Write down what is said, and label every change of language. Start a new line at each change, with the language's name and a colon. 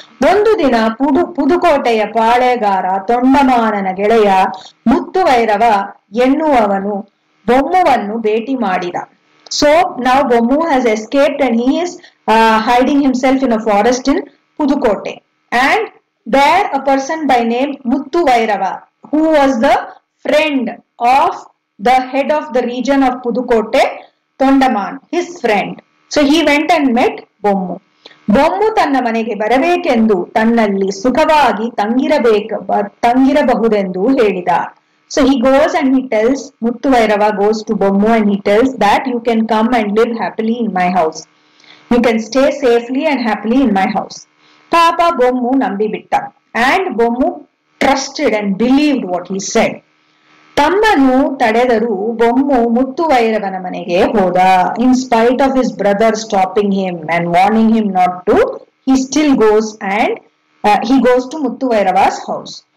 Kannada: ಒಂದು ದಿನ ಪುದುಕೋಟೆಯ ಪಾಳೆಗಾರ ತೊಂಡಮಾನನ ಗೆಳೆಯ ಮುತ್ತುವೈರವ ಎನ್ನುವವನು ಬೊಮ್ಮುವನ್ನು ಭೇಟಿ ಮಾಡಿದ.
English: So now Bommu has escaped and he is hiding himself in a forest in Pudukote. And there a person by name Muttuvairava, who was the friend of the head of the region of Pudukote, Tondaman, his friend. So he went and met Bommu.
Kannada: Bommu ತನ್ನ ಮನೆಗೆ ಬರಬೇಕೆಂದು ತನ್ನಲ್ಲಿ ಸುಖವಾಗಿ ತಂಗಿರಬಹುದೆಂದು ಹೇಳಿದ.
English: So he goes and he tells, Muttuvairava goes to Bommu and he tells that you can come and live happily in my house. You can stay safely and happily in my house.
Kannada: Papa Bommu nambi bitta.
English: And Bommu trusted and believed what he said.
Kannada: ತಮ್ಮನು ತಡೆದರು Bommu ಮುತ್ತುವೈರವನ ಮನೆಗೆ ಹೋದ.
English: In spite of his brother stopping him and warning him not to, he still goes and he goes to Muttuvairava's house.